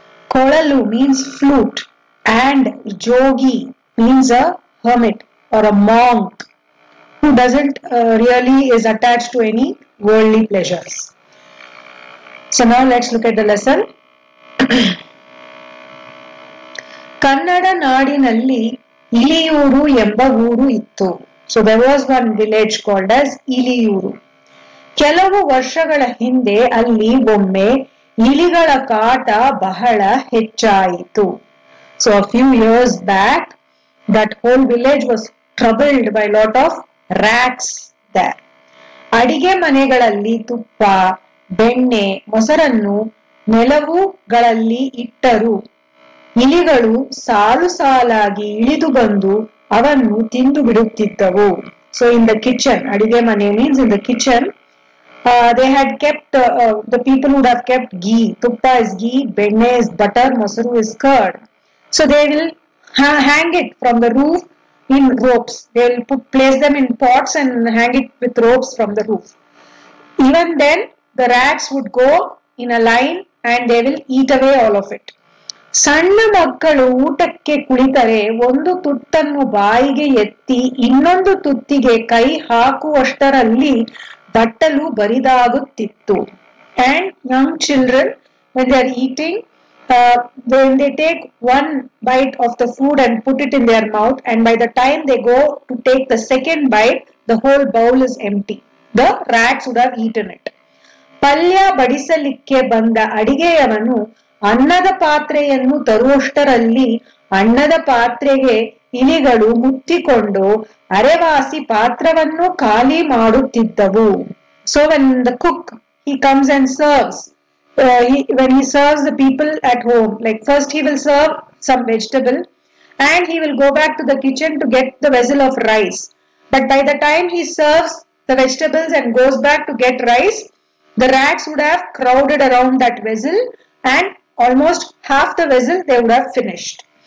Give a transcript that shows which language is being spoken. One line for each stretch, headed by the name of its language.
English: Kolalu means flute and Jogi means a hermit or a monk who doesn't really is attached to any worldly pleasures. So now let's look at the lesson.
Kannada: Kannada ನಾಡಿನಲ್ಲಿ ಇಲಿಯೂರು ಎಂಬ ಊರು ಇತ್ತು.
English: So there was one village called as Iliyuru.
Kannada: ಕೆಲವು ವರ್ಷಗಳ ಹಿಂದೆ ಅಲ್ಲಿ ಒಮ್ಮೆ ಇಲಿಗಳ ಕಾಟ ಬಹಳ ಹೆಚ್ಚಾಯಿತು.
English: So a few years back that whole village was troubled by a lot of rats there.
Kannada: ಅಡಿಗೆ ಮನೆಗಳಲ್ಲಿ ತುಪ್ಪ, ಬೆಣ್ಣೆ, ಮೊಸರನ್ನು ನೆಲವುಗಳಲ್ಲಿ ಇಟ್ಟರು. ಇಲಿಗಳು ಸಾಲು ಸಾಲಾಗಿ ಇಳಿದು ಬಂದು ಅವನ್ನು ತಿಂದು ಬಿಡುತ್ತಿದ್ದವು.
English: So in the kitchen,
Kannada: ಅಡಿಗೆ ಮನೆ
English: means in the kitchen, they had kept, the people would have kept ghee. Tuppa is ghee, benne is butter, mosaru is curd. So they will hang it from the roof in ropes. They will place them in pots and hang it with ropes from the roof. Even then, the rats would go in a line and they will eat away all of it.
Kannada: ಸಣ್ಣ ಮಕ್ಕಳು ಊಟಕ್ಕೆ ಕುಳಿತರೆ ಒಂದು ತುತ್ತನ್ನು ಬಾಯಿಗೆ ಎತ್ತಿ ಇನ್ನೊಂದು ತುತ್ತಿಗೆ ಕೈ ಹಾಕುವಷ್ಟರಲ್ಲಿ ಬಟ್ಟಲು ಬರಿದಾಗುತ್ತಿತ್ತು.
English: And young children, when they are eating, when they take one bite of the food and put it in their mouth, and by the time they go to take the second bite, the whole bowl is empty. The rats would have eaten it.
Kannada: ಪಲ್ಯ ಬಡಿಸಲಿಕ್ಕೆ ಬಂದ ಅಡಿಗೆಯವನು ಅನ್ನದ ಪಾತ್ರೆಯನ್ನು ತರುವಷ್ಟರಲ್ಲಿ ಅನ್ನದ ಪಾತ್ರೆಗೆ ಇಲಿಗಳು ಮುತ್ತಿಕೊಂಡು ಅರೆವಾಸಿ ಪಾತ್ರವನ್ನು ಖಾಲಿ ಮಾಡುತ್ತಿದ್ದವು.
English: So when the cook, he comes and serves, when he serves the people at home, like first he will serve some vegetable and he will go back to the kitchen to get the vessel of rice. But by the time he serves the vegetables and goes back to get rice, the rats would have crowded around that vessel and almost half the vessel they would have finished.